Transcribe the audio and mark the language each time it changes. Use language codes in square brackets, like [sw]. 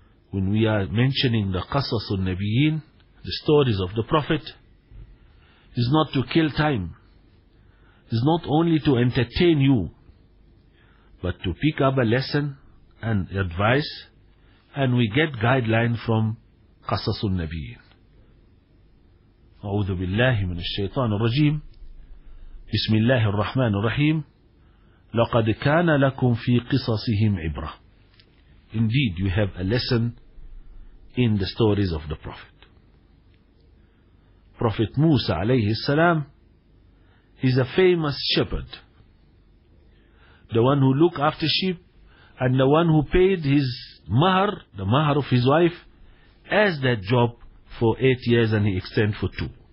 [en] When we are mentioning the Qasas al-Nabiyin, the stories of the Prophet, is not to kill time, is not only to entertain you, But to pick up a lesson and advice, and we get guideline from [ar] قصص النبيين. أعوذ بالله من الشيطان الرجيم. بسم الله الرحمن الرحيم. لقد كان لكم في قصصهم عبرة. [en] Indeed, you have a lesson in the stories of the Prophet. Prophet Musa [ar] عليه السلام [en] is a famous shepherd. The one who looked after sheep and the one who paid his mahar, the mahar of his wife, as that job for 8 years and he extended for 2.